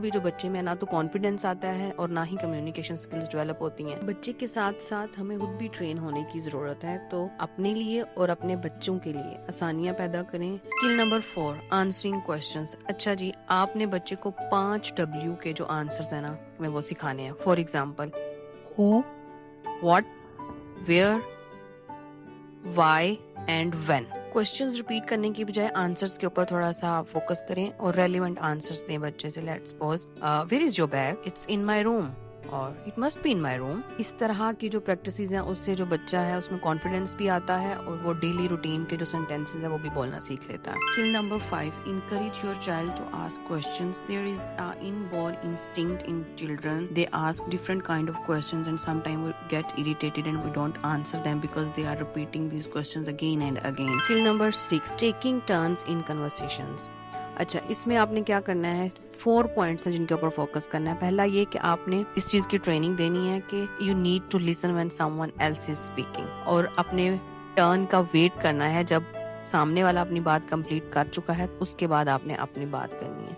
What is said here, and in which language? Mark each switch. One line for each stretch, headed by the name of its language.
Urdu: بھی جو بچے میں نہ تو کانفیڈینس آتا ہے اور نہ ہی کمیونیکیشن سکلز ڈیولپ ہوتی ہیں. بچے کے ساتھ ساتھ ہمیں خود بھی ٹرین ہونے کی ضرورت ہے. تو اپنے لیے اور اپنے بچوں کے لیے آسانیاں پیدا کریں. Skill number 4
English: Answering questions.
Urdu: اچھا جی، آپ نے بچے کو 5 W کے جو آنسرز ہیں نا میں وہ سکھانے ہیں. For example
English: who, what, where, why and when.
Urdu: Questions repeat کرنے کی بجائے آنسرز کے اوپر تھوڑا سا فوکس کریں اور ریلیونٹ آنسرز دیں بچے سے.
English: Let's suppose where is your bag? It's in my room
Urdu: اور
English: It must be in my room.
Urdu: اس طرح کی جو پریکٹسز ہیں اس سے جو بچہ ہے اس میں کانفیڈینس بھی آتا ہے اور وہ ڈیلی روٹین کے جو سینٹینسز ہیں وہ بھی بولنا سیکھ لیتا ہے.
English: Skill number 5 encourage your child to ask questions. There is in born instinct in children. They ask different kind of questions and some time we get irritated and we don't answer them because they are repeating these questions again and again. Skill number 6 taking turns in conversations.
Urdu: اچھا، اس میں آپ نے کیا کرنا ہے؟ 4 points ہیں جن کے اوپر فوکس کرنا ہے. پہلا یہ کہ آپ نے اس چیز کی ٹریننگ دینی ہے کہ
English: you need to listen when someone else is speaking,
Urdu: اور اپنے ٹرن کا ویٹ کرنا ہے. جب سامنے والا اپنی بات کمپلیٹ کر چکا ہے اس کے بعد آپ نے اپنی بات کرنی ہے.